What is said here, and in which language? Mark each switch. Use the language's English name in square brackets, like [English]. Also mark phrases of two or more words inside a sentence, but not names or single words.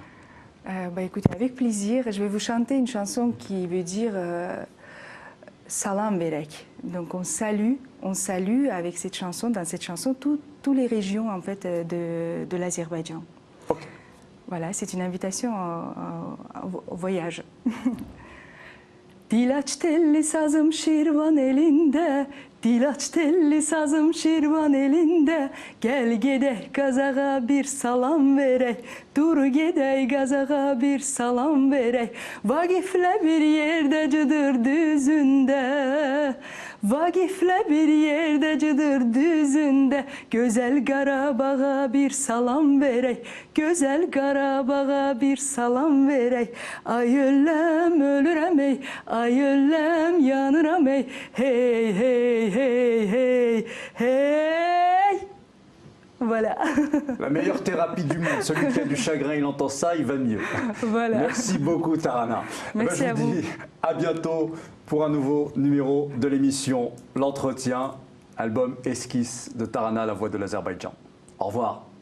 [French] Écoutez, avec plaisir, je vais vous chanter une chanson qui veut dire Salam Berek. Donc on salue avec cette chanson, dans cette chanson, toutes les régions en fait de l'Azerbaïdjan. Okay. Voilà, c'est une invitation au voyage. [Azerbaijani] Dilaç telli sazım şirvan elinde, dilaç telli sazım şirvan elinde. Gel gedek gazağa bir salam verek, dur gedek gazağa bir salam verek. Vagifle bir yerde cıdır düzünde, Vagifle bir yerde cıdır düzünde. Güzel Qarabağ'a bir salam verek, Güzel Qarabağ'a bir salam verek. Ay öləm ölürəm ey, ay öləm yanıram ey. Hey hey hey hey hey. [French] Voilà. La meilleure thérapie du monde. Celui qui a du chagrin, il entend ça, il va mieux. Voilà. Merci beaucoup Tarana. Merci à vous. Je vous dis à bientôt pour un nouveau numéro de l'émission L'Entretien, album Esquisse de Tarana, la voix de l'Azerbaïdjan.